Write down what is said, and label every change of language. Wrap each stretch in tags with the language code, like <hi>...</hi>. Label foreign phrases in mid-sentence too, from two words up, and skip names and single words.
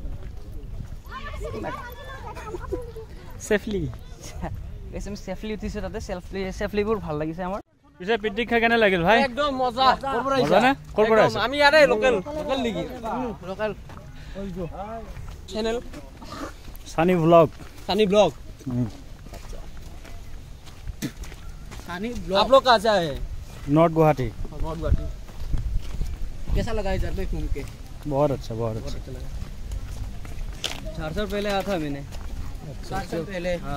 <as>সেফলি এসএম সেফলি উঠিছে তাতে সেফলিবোৰ ভাল লাগিছে আমাৰ পিছে পিকনিক খাই কেনে লাগিল ভাই একদম মজা মজা না ক'ৰ পৰা আহিছে আমি ইয়াৰে লোকেল নেকি</as> <en>local channel</en> <as>সানি ব্লগ</as> <hi>सानी ब्लॉग सानी ब्लॉग आप लोग कहाँ से आए हैं नॉर्थ गुवाहाटी नॉर्थ गुवाहाटी कैसा लगा इधर पे घूम के बहुत अच्छा बहुत अच्छा 4 साल पहले आया था मैंने 4 साल पहले हाँ</hi>